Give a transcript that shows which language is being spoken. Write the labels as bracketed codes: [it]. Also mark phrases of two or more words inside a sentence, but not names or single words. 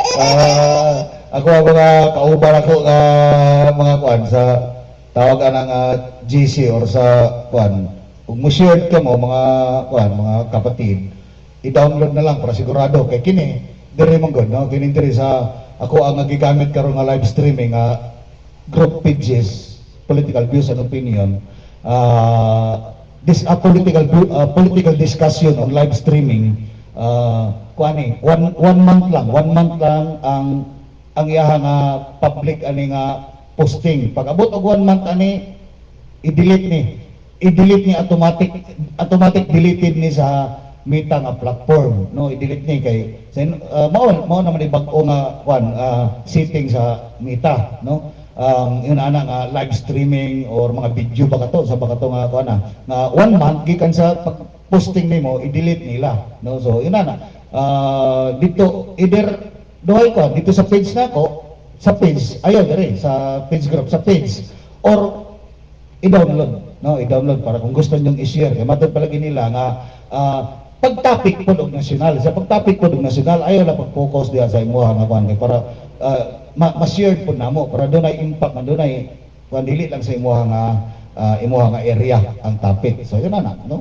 [ceb] Ako ang mga kauban ako mga kuan sa tawag ng GC or sa kuan. Kung mo share ka mo mga kuan, mga kapatid, i-download na lang para sigurado kay kini dire man gud, no? Kini dire sa ako ang nagigamit karon nga [en] live streaming group pages, political views and opinion. This political discussion on live streaming. [ceb] Kuani [en] one month [ceb] lang ang iyaha nga public ani nga posting. Pag abot og 1 month ani i-delete ni [en] automatic deleted [ceb] ni sa Meta nga platform, no? I-delete ni kay mao naman bag-o nga setting sa Meta, no? Yun ana nga [en] live streaming [ceb] or mga video ba kato sa bakato nga kuana nga 1 month gikan sa posting nimo i-delete nila, no? So yun ana dito either duhay ko dito sa page nako sa page ayo dire sa page group sa page or i-download, no? I-download para kung gusto niyo i-share kay matod palagi nila nga pag topic pod og nasyonal sa pag topic pod og nasyonal ayo na pag-focus diha sa imo nga kuan kay para ma-share pod namo para dunay impact na dunay kuan dili lang sa imo nga area ang topic. So yun ana, no?